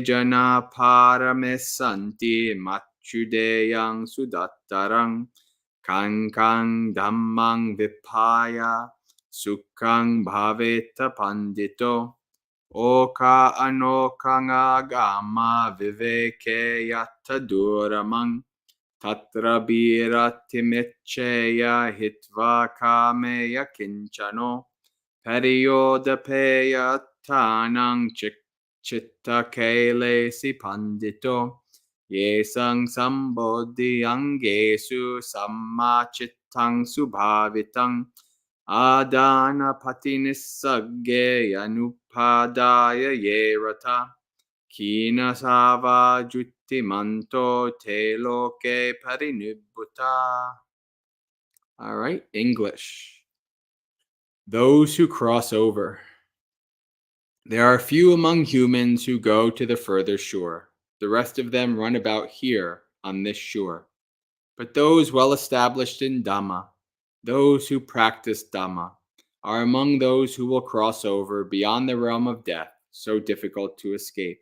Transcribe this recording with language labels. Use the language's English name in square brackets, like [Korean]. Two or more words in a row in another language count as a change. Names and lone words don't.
[Pali] jana paramesanti machudeyang sudattarang kankang dhammang vipaya Sukhang bhaveta pandito oka anokanga gama viveke yatta duramang tatra biratimecheya hitva kameya kinchano periyodapeya tanang chitta kele si pandito Ye sang sambodhi angesu sammachittang subhavitang adana patinissagge anupadaya ye rata kina sava juttimanto te loke parinibbuta. [English] All right, English. Those who cross over. There are few among humans who go to the further shore. The rest of them run about here on this shore. But those well established in Dhamma, those who practice Dhamma, are among those who will cross over beyond the realm of death, so difficult to escape.